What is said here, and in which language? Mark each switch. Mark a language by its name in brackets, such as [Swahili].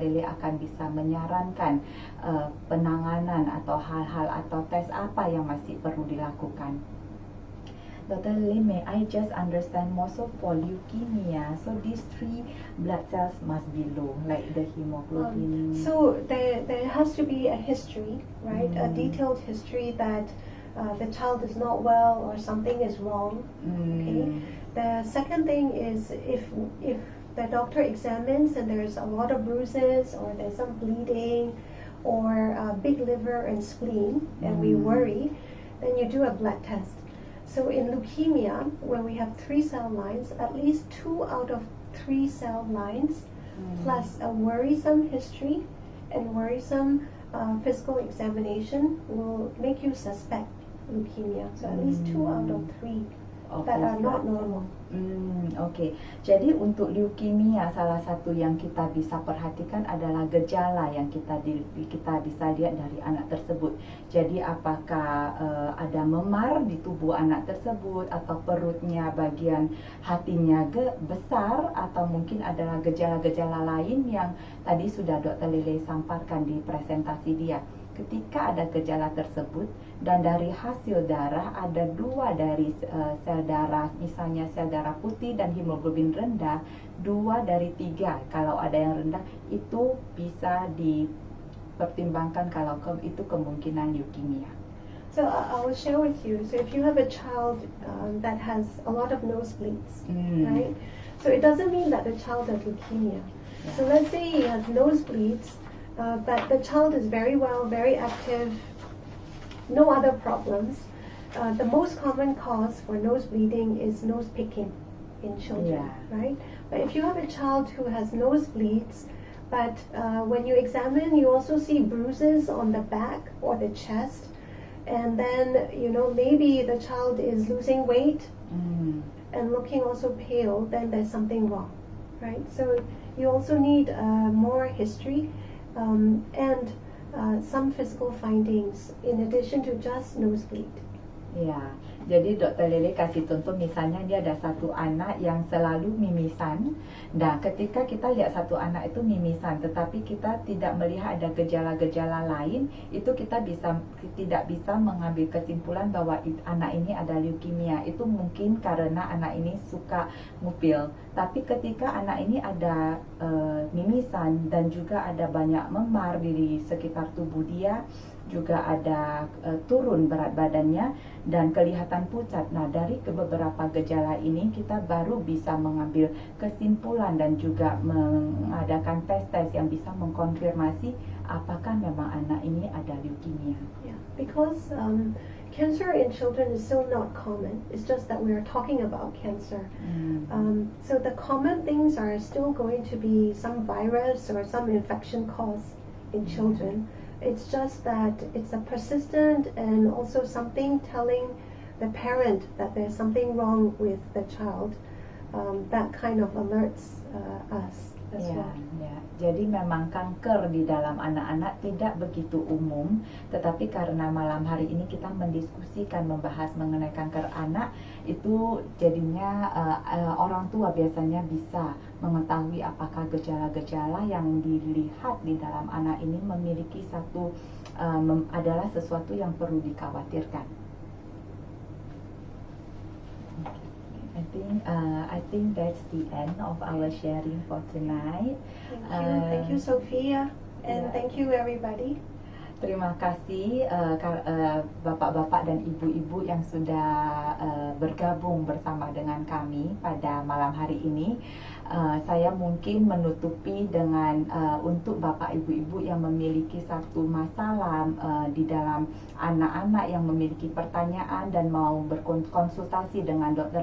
[Indonesian] Lele akan bisa menyarankan penanganan atau hal-hal atau tes apa yang masih perlu dilakukan. [English] Dr. Lele, may I just understand more, so for leukemia, so these 3 blood cells must be low, like the hemoglobin. So there has to be a history, right? A detailed history that the child is not well or something is wrong. Okay. The second thing is if the doctor examines and there's a lot of bruises or there's some bleeding or big liver and spleen, and we worry, then you do a blood test. So in leukemia, when we have 3 cell lines, at least 2 out of 3 cell lines, plus a worrisome history and worrisome physical examination will make you suspect leukemia. So at least 2 out of 3 that are not normal. [Indonesian] Oke. Jadi untuk leukemia, salah satu yang kita bisa perhatikan adalah gejala yang kita bisa lihat dari anak tersebut. Jadi apakah ada memar di tubuh anak tersebut, atau perutnya bagian hatinya besar, atau mungkin adalah gejala-gejala lain yang tadi sudah Dr. Lele sampaikan di presentasi dia. Ketika ada gejala tersebut dan dari hasil darah ada 2 dari sel darah, misalnya sel darah putih dan hemoglobin rendah, 2 dari 3 kalau ada yang rendah, itu bisa dipertimbangkan kalau itu kemungkinan leukemia. [English] So I will share with you. So if you have a child that has a lot of nosebleeds, right? So it doesn't mean that the child has leukemia. Yeah. So let's say he has nosebleeds, but the child is very well, very active, no other problems. The most common cause for nose bleeding is nose picking in children, right? But if you have a child who has nosebleeds, but when you examine, you also see bruises on the back or the chest, and then maybe the child is losing weight and looking also pale, then there's something wrong, right? So you also need more history and some physical findings in addition to just nosebleed. [Indonesian] Ya, jadi Dr. Lele kasih contoh, misalnya dia ada satu anak yang selalu mimisan. Nah, ketika kita lihat satu anak itu mimisan, tetapi kita tidak melihat ada gejala-gejala lain, itu kita tidak bisa mengambil kesimpulan bahwa anak ini ada leukemia. Itu mungkin karena anak ini suka ngupil. Tapi ketika anak ini ada mimisan dan juga ada banyak memar di sekitar tubuh dia, juga ada turun berat badannya dan kelihatan pucat. Nah, dari beberapa gejala ini kita baru bisa mengambil kesimpulan dan juga mengadakan tes-tes yang bisa mengkonfirmasi apakah memang anak ini ada leukemia. [English] Yeah, because cancer in children is still not common. It's just that we are talking about cancer. So the common things are still going to be some virus or some infection caused in children. It's just that it's a persistent and also something telling the parent that there's something wrong with the child. That kind of alerts us as well. [Indonesian] Ya. Jadi memang kanker di dalam anak-anak tidak begitu umum, tetapi karena malam hari ini kita mendiskusikan membahas mengenai kanker anak, itu jadinya orang tua biasanya bisa mengetahui apakah gejala-gejala yang dilihat di dalam anak ini memiliki adalah sesuatu yang perlu dikhawatirkan. [English] I think that's the end of our sharing for tonight. Thank you, Sophia, and yeah. thank you, everybody. [Indonesian] Terima kasih bapak-bapak dan ibu-ibu yang sudah bergabung bersama dengan kami pada malam hari ini. Saya mungkin menutupi dengan untuk bapak ibu-ibu yang memiliki satu masalah di dalam anak-anak yang memiliki pertanyaan dan mau berkonsultasi dengan Dr.